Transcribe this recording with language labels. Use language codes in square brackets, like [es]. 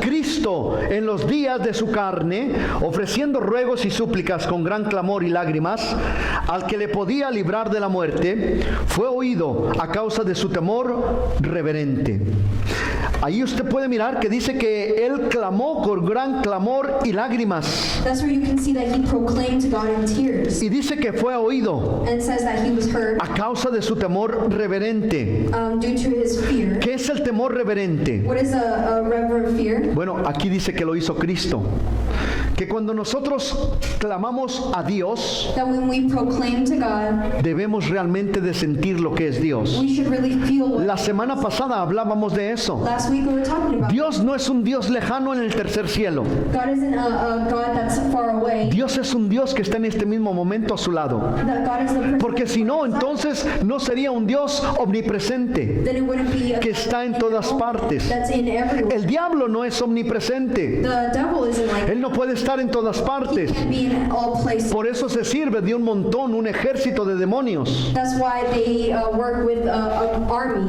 [es] Cristo en los días de su carne, ofreciendo ruegos y súplicas con gran clamor y lágrimas, al que le podía librar de la muerte, fue oído a causa de su temor reverente. Ahí usted puede mirar que dice que él clamó con gran clamor y lágrimas. [en] that's where you can see that he proclaimed to God in tears. [es] Y dice que fue oído [en] And it says that he was heard [es] a causa de su temor reverente. [en] due to his fear. [es] ¿Qué es el temor reverente? [en] What is a reverent fear? [es] Bueno, aquí dice que lo hizo Cristo. Que cuando nosotros clamamos a Dios, [en] That when we proclaim to God, [es] debemos realmente de sentir lo que es Dios. [en] we should really feel what. [es] La semana pasada hablábamos de eso. [en] Last week we were talking about. [es] Dios no es un Dios lejano en el tercer cielo. [en] God isn't a God that's far away. [es] Dios es un Dios que está en este mismo momento a su lado. [en] That God is the person. [es] Porque si no, entonces no sería un Dios omnipresente, [en] Then it wouldn't be a [es] que está en todas partes. [en] that's in everywhere. [es] El diablo no es omnipresente. [en] The devil isn't like [es] Él no puede estar en todas partes. [en] can't be in all places. [es] Por eso se sirve de un montón, un ejército de demonios. [en] That's why they work with an army,